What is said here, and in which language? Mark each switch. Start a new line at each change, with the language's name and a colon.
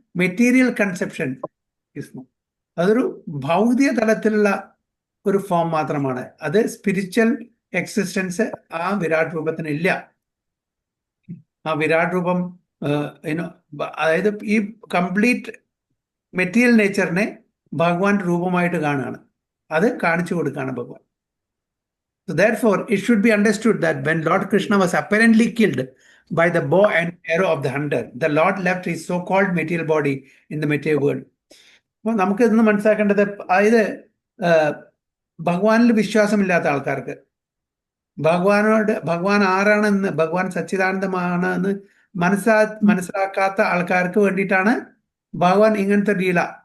Malayalam: Material conception. അതൊരു ഭൗതിക തലത്തിലുള്ള ഒരു ഫോം മാത്രമാണ്. അത് സ്പിരിച്വൽ എക്സിസ്റ്റൻസ് ആ വിരാട് രൂപത്തിന് ഇല്ല. ആ വിരാട് രൂപം യുനോ അതായത് ഈ കംപ്ലീറ്റ് മെറ്റീരിയൽ നേച്ചറിനെ ഭഗവാൻ രൂപമായിട്ട് കാണുകയാണ്. അത് കാണിച്ചു കൊടുക്കുകയാണ് ഭഗവാൻ.
English: So therefore, it should be understood that when Lord Krishna was apparently killed by the bow and arrow of the hunter, the Lord left his so-called material body in the material world.
Malayalam: അപ്പോൾ നമുക്ക് ഇന്ന് മനസ്സിലാക്കേണ്ടത്, അതായത് ഭഗവാനിൽ വിശ്വാസമില്ലാത്ത ആൾക്കാർക്ക്, ഭഗവാൻ ആരാണെന്ന്, ഭഗവാൻ സച്ചിദാനന്ദമാണ് എന്ന് മനസ്സിലാക്കാത്ത ആൾക്കാർക്ക് വേണ്ടിയിട്ടാണ് ഭഗവാൻ ഇങ്ങനത്തെ ലീല.